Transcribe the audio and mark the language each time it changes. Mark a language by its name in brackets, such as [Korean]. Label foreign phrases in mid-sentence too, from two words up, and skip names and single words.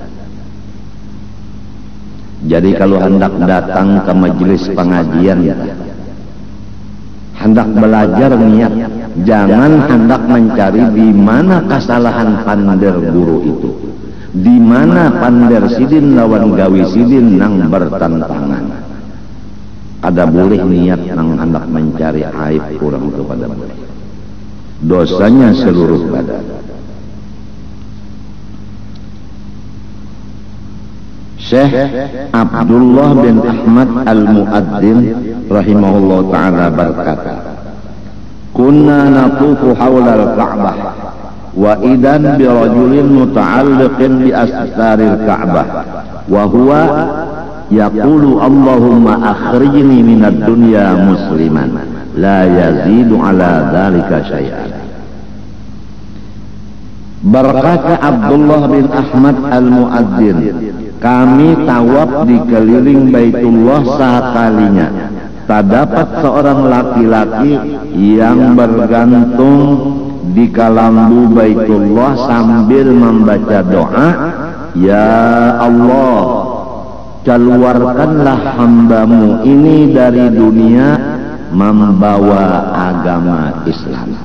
[Banjar] Jadi kalau hendak datang ke majelis pengajian, hendak belajar niat, jangan hendak mencari di mana kesalahan pander guru itu, di mana pander sidin lawan gawi sidin nang bertentangan. Kada boleh niat nang hendak mencari aib kurang itu, pada boleh. [Indonesian] Dosanya seluruh badan. [Arabic] الشيخ عبد الله بن أحمد المؤذن رحمه الله تعالى berkata, كنا نطوف حول الكعبة وإذا برجل متعلق بأستار الكعبة وهو يقول اللهم أخرجني من الدنيا مسلما لا يزيد على ذلك شيئا. [Indonesian] Berkata Abdullah bin Ahmad Al-Muadzin, kami tawaf di keliling Baitullah sekalinya, terdapat seorang laki-laki yang bergantung di kalambu Baitullah sambil membaca doa, ya Allah, keluarkanlah hambamu ini dari dunia membawa agama Islam.